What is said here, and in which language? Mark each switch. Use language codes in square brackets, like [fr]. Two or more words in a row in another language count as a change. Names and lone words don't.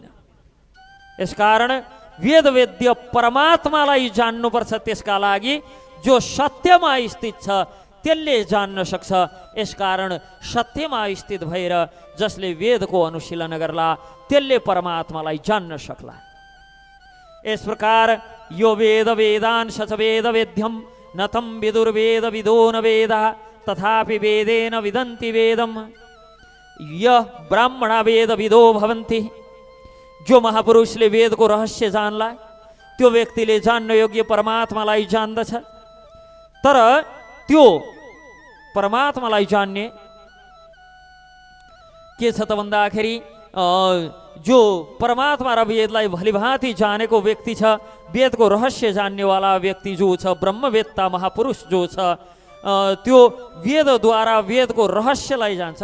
[ne] यसकारण वेदवेद्य परमात्मालाई जान्नुपर्छ। त्यसका लागि जो सत्यमा स्थित छ त्यसले जान्न सक्छ। यसकारण सत्यमा स्थित भएर जसले वेदको अनुशीलन गर्ला त्यसले परमात्मालाई जान्न सक्ला। यस प्रकार यो [sa] वेद वेदांश च वेद वेद्यम न तं विदुर्वेद विदो न वेदः तथापि वेदेन विदन्ति वेदम यः ब्राह्मणा वेद विदो भवन्ति। [ne] जो महापुरुषले वेदको रहस्य जान्ला त्यो व्यक्तिले जान्न योग्य परमात्मालाई जान्दछ। तर त्यो परमात्मालाई जान्ने के छ त भन्दाखेरि जो परमात्मा र वेदलाई भलिभाँति जानेको व्यक्ति छ, वेदको रहस्य जान्नेवाला व्यक्ति जो छ, ब्रह्मवेत्ता महापुरुष जो छ, त्यो वेदद्वारा वेदको रहस्यलाई जान्छ।